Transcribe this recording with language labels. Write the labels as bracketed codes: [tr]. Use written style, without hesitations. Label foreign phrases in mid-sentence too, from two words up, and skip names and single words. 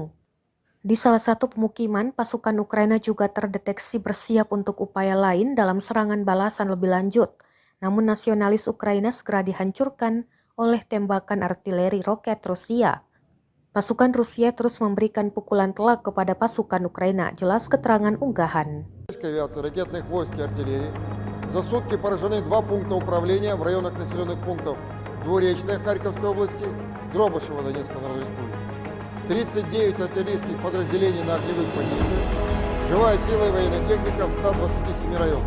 [id] Di salah satu pemukiman, pasukan Ukraina juga terdeteksi bersiap untuk upaya lain dalam serangan balasan lebih lanjut. Namun nasionalis Ukraina segera dihancurkan oleh tembakan artileri roket Rusia. Pasukan Rusia terus memberikan pukulan telak kepada pasukan Ukraina, jelas keterangan unggahan. [ru] Авиации, ракетных войск и артиллерии. За сутки поражены 2 пункта управления в районах населенных пунктов Двуречная Харьковской области, Дробышево Донецкой Народной Республики. 39 артиллерийских подразделений на огневых позициях, живая сила и военная техника в 127 районах.